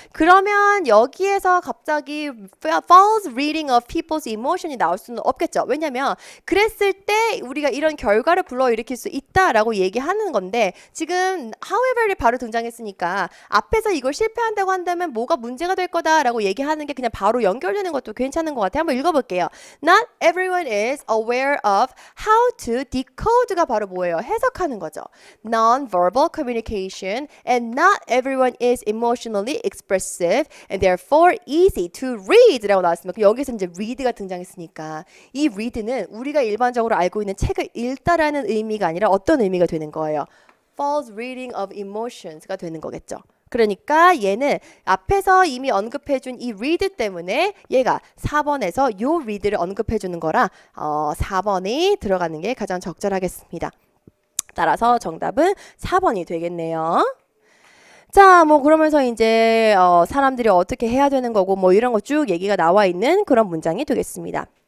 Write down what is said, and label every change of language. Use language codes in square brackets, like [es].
[ko] 그러면 여기에서 갑자기 [en] false reading of people's emotion [ko] 이 나올 수는 없겠죠. 왜냐면 그랬을 때 우리가 이런 결과를 불러일으킬 수 있다라고 얘기하는 건데 지금 however이 바로 등장했으니까 앞에서 이걸 실패한다고 한다면 뭐가 문제가 될 거다라고 얘기하는 게 그냥 바로 연결되는 것도 괜찮은 것 같아요. 한번 읽어볼게요. [en] Not everyone is aware of how to decode가 [ko] 바로 뭐예요? 해석하는 거죠. [en] Non-verbal communication and not everyone is emotionally expressive and therefore easy to read [ko] 라고 나왔습니다. 여기서 이제 read가 등장했으니까 이 read는 우리가 일반적으로 알고 있는 책을 읽다라는 의미가 아니라 어떤 의미가 되는 거예요? [en] False reading of emotions가 [ko] 되는 거겠죠. 그러니까 얘는 앞에서 이미 언급해준 이 read 때문에 얘가 4번에서 요 read를 언급해주는 거라 4번이 들어가는 게 가장 적절하겠습니다. 따라서 정답은 4번이 되겠네요. 자, 뭐 그러면서 이제 사람들이 어떻게 해야 되는 거고 뭐 이런 거 쭉 얘기가 나와 있는 그런 문장이 되겠습니다.